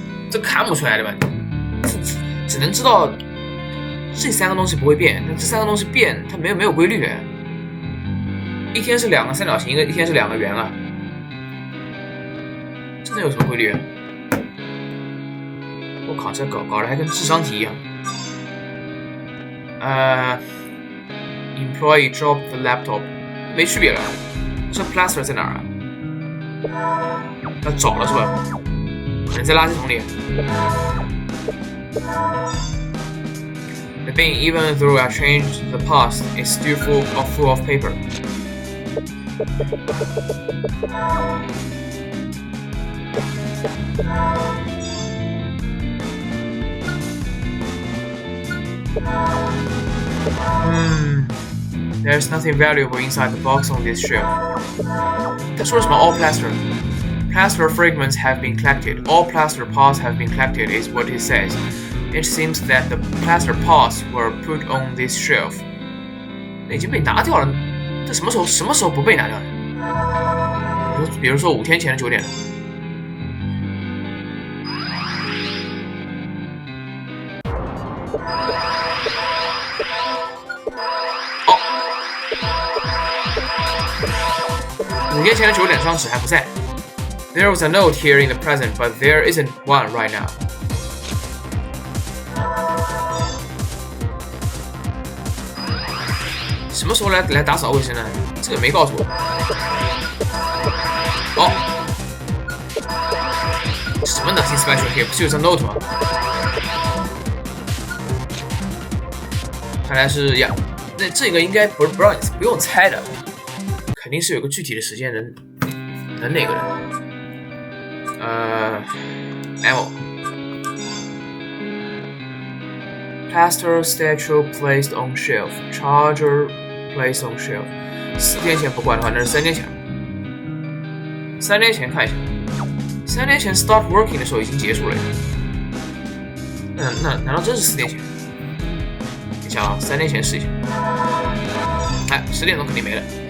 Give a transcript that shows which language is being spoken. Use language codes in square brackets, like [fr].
[zh] 这看不出来的吧？只能知道这3个东西不会变，但这3个东西变，它没有规律。一天是2个三角形，一天是2个圆啊，真的有什么规律？我靠，这搞得还跟智商题一样。 [en] Employee dropped the laptop， [zh] 没区别了。这 plaster 在哪儿啊？要找了是吧？可能在垃圾桶里。 [en] The bin, even though I changed the past, is still full of paper. There's nothing valuable inside the box on this shelf. [zh] 他说了什么 all plaster? [en] Plaster fragments have been collected. All plaster parts have been collected is what it says. It seems that the plaster parts were put on this shelf. [zh] 已经被拿掉了，这什么时候不被拿掉的？比如说5天前的9点。哦，5天前的9点，这张纸还不在。 [en] There was a note here in the present, but there isn't one right now. [zh] 什么时候来打扫卫生呢？这个没告诉我。哦，什么 [en] nothing special here？ [zh] 不是有张 note 吗？看来是呀，那这个应该不用猜的，肯定是有个具体的时间能那个的。 [en] Memo. Plaster statue placed on shelf. Charger placed on shelf. [zh] 4天前不管的话，那是3年前了。3年前看一下，3年前 start working 的时候已经结束了呀。那难道真是4年前？你想啊，3年前试一下。哎，10点钟肯定没了。